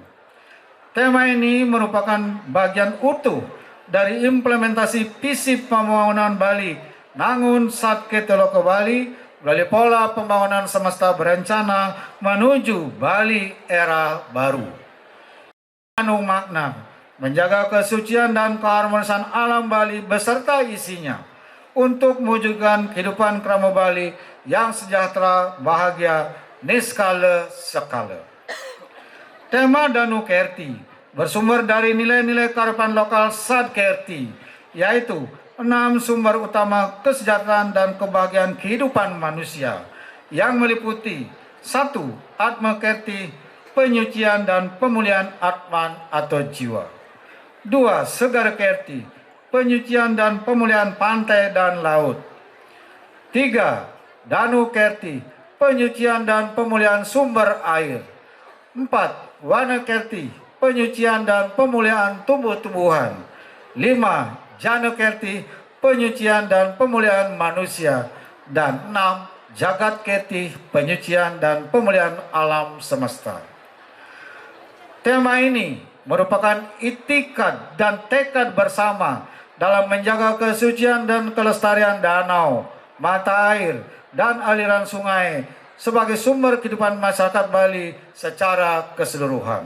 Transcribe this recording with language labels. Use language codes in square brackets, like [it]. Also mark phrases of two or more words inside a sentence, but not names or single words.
[id] Tema ini merupakan bagian utuh dari implementasi visi pembangunan Bali Nangun Satke Teloko Bali melalui pola pembangunan semesta berencana menuju Bali era baru. Mengandung makna menjaga kesucian dan keharmonisan alam Bali beserta isinya untuk mewujudkan kehidupan kerama Bali yang sejahtera, bahagia, niskala sekala. Tema Danu Kerti bersumber dari nilai-nilai kearifan lokal Sad Kerti, yaitu 6 sumber utama kesejahteraan dan kebahagiaan kehidupan manusia yang meliputi 1. Atma Kerti, penyucian dan pemulihan atman atau jiwa. 2. Segar Kerti, penyucian dan pemulihan pantai dan laut. 3. Danu Kerti, penyucian dan pemulihan sumber air. 4. Wana Kerti, penyucian dan pemulihan tumbuh-tumbuhan. 5. Jana Kerti, penyucian dan pemulihan manusia. Dan 6. Jagat Kerti, penyucian dan pemulihan alam semesta. Tema ini merupakan itikad dan tekad bersama dalam menjaga kesucian dan kelestarian danau, mata air, dan aliran sungai sebagai sumber kehidupan masyarakat Bali secara keseluruhan.